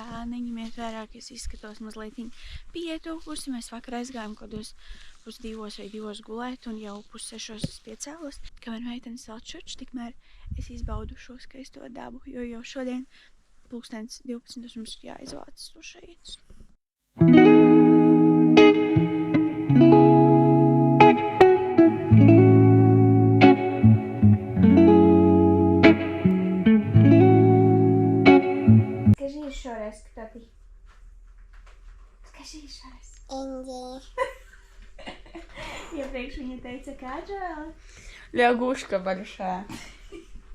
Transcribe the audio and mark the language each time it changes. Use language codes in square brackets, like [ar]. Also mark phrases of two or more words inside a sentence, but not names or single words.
[lv] Neņemiet vērā, ka es izskatos mazliet pietūkusi. Mēs vakar aizgājām kādos 1:02 vai 2 gulēt, un jau 5:30 es piecēlos. Kamēr meitenes vēl čurč, tikmēr es izbaudu šo skaisto dabu, jo jau šodien 12:00 mums ir jāizvācas no šeit. [ru] Скажи еще раз, кто ты. Скажи еще раз. [lv] Iepriekš viņa teica, kā Džēla? [ru] Ļaguška большая.